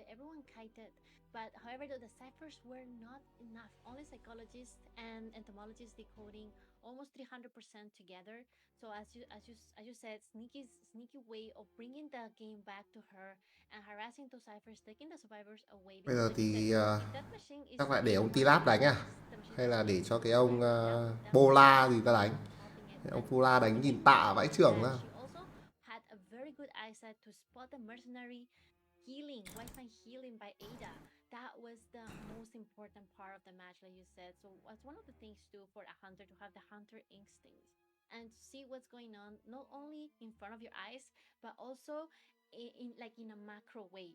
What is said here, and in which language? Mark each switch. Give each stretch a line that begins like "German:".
English: Everyone kited, but however the ciphers were not enough. Only Psychologist and Entomologist decoding almost 300% together. So as you said, sneaky way of bringing the game back to her and harassing those ciphers, taking the survivors away.
Vietnamese: Bây giờ thì chắc lại để ông Tilap đánh à? Hay là để cho cái ông Bola gì ta đánh? Ông Bola đánh nhìn tạ vãi trưởng ra.
English: Had a very good eyesight to spot the Mercenary healing, Wi-Fi healing by Ada. That was the most important part of the match, like you said. So that's one of the things too for a hunter, to have the hunter instinct and to see what's going on, not only in front of your eyes, but also in a macro way.